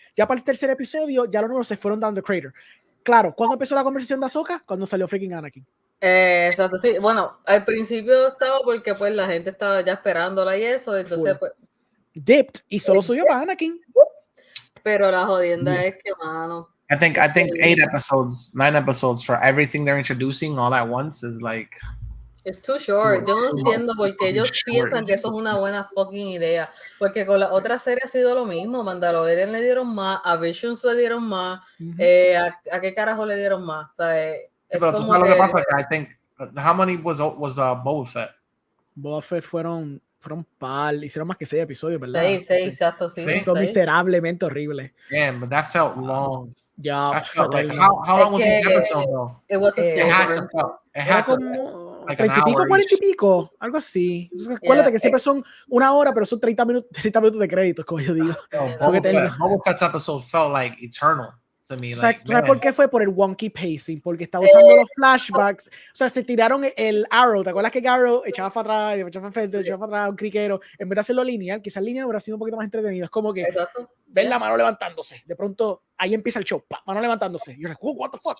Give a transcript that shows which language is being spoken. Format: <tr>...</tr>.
<es>Ya para el tercer episodio, ya los números se fueron</es> <en>down the crater.</en> <es>Claro, ¿cuándo empezó la conversación de Ahsoka? Cuando salió freaking Anakin. Exacto, sí. Bueno, al principio estaba porque pues la gente estaba ya esperándola y eso, entonces pues dipped y solo subió para Anakin. Pero la jodienda es que, mano,</es> <en>I think 8 episodes, 9 episodes for everything they're introducing all at once is like. It's too short.</en> <es>Yo no entiendo por qué ellos piensan que eso es una buena fucking idea. Porque con la otra serie ha sido lo mismo. Mandalorian le dieron más, a Visions le dieron más. ¿A qué carajo le dieron más? O sea, es pero como lo que pasa que</es> <en>I think how many was Boba Fett?</en> <es>Boba Fett fueron par, hicieron más que 6 episodios, ¿verdad? 6, exacto, sí. Esto miserablemente horrible.</es> <en>Damn, but that felt long. Yeah, that felt like how long was each episode though? It was it had to</en> <es>like 30 y pico, 40 y pico, algo así. Entonces, acuérdate que siempre son 1 hora, pero son 30 minutos de créditos, como yo digo.</es> <en>Boba Fett's episode felt like eternal to me.</en> <es>¿Sabes por qué fue? Por el</es> <en>wonky pacing,</en> <es>porque estaba usando los flashbacks. O sea, se tiraron el Arrow. ¿Te acuerdas que Arrow echaba para atrás, echaba para frente, echaba para atrás un criquero? En vez de hacerlo lineal, quizás lineal hubiera sido un poquito más entretenido. Es como que ven la mano levantándose. De pronto, ahí empieza el show. Mano levantándose. Yo digo,</es> <en>what the fuck?</en>